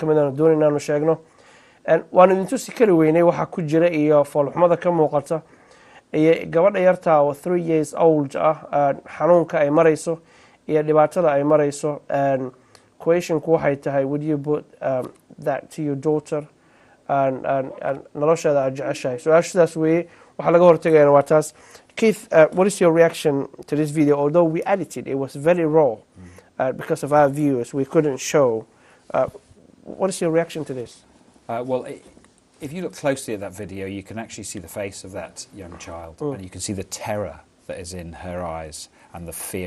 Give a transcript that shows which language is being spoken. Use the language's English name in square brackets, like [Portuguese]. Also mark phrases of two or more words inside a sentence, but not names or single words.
[Somali] kamid aanu doonayna aanu sheegno waanu idin tusi kari weynay waxaa ku jira iyo foolxumada ka muuqata iyo gabadha yartaa oo [English] 3 years old [Somali] xanuunka ay marayso iyo dhibaatada ay marayso questionku waxay tahay [English] would you put that to your daughter [Somali] nolosheeda aad jeceshahay su-aasha sidaas weeye waxaa laga hortagayana waa taas. [English] Keith, what is your reaction to this video? Although we edited, it was very raw because of our viewers. We couldn't show. What is your reaction to this? Well, if you look closely at that video, you can actually see the face of that young child, and you can see the terror that is in her eyes and the fear.